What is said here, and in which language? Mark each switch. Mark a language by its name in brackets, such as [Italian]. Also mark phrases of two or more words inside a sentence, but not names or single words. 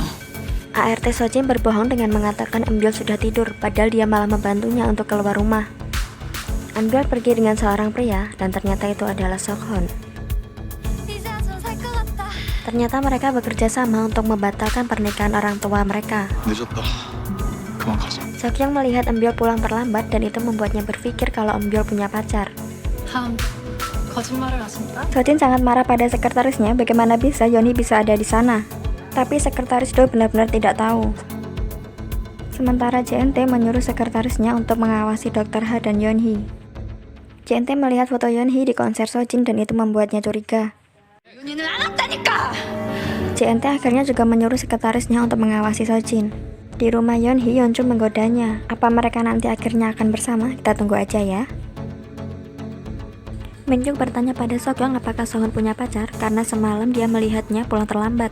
[Indonesian] ART Sojin berbohong dengan mengatakan Eunbyul sudah tidur, padahal dia malah membantunya untuk keluar rumah. Eunbyul pergi dengan seorang pria, dan ternyata itu adalah Seokhon. Ternyata mereka bekerja sama untuk membatalkan pernikahan orang tua mereka. [Korean] 늦었다. 그만 가자. [Indonesian] Seokhyung melihat Eunbyul pulang terlambat dan itu membuatnya berpikir kalau Eunbyul punya pacar. [Korean] 참 거짓말을 하신다. [Indonesian] Sojin sangat marah pada sekretarisnya, bagaimana bisa Yeon-hee bisa ada di sana. Tapi sekretaris Do benar-benar tidak tahu. Sementara JNT menyuruh sekretarisnya untuk mengawasi Dr. Ha dan Yeon-hee. JNT melihat foto Yeon-hee di konser Sojin dan itu membuatnya curiga. [Korean] 연이는 안 왔다니까. [Indonesian] JNT akhirnya juga menyuruh sekretarisnya untuk mengawasi Sojin. Di rumah Yeon-hee, Yeonchul menggodanya. Apa mereka nanti akhirnya akan bersama? Kita tunggu aja ya. Minhyuk bertanya pada Seokhyung apakah Seokhon punya pacar karena semalam dia melihatnya pulang terlambat.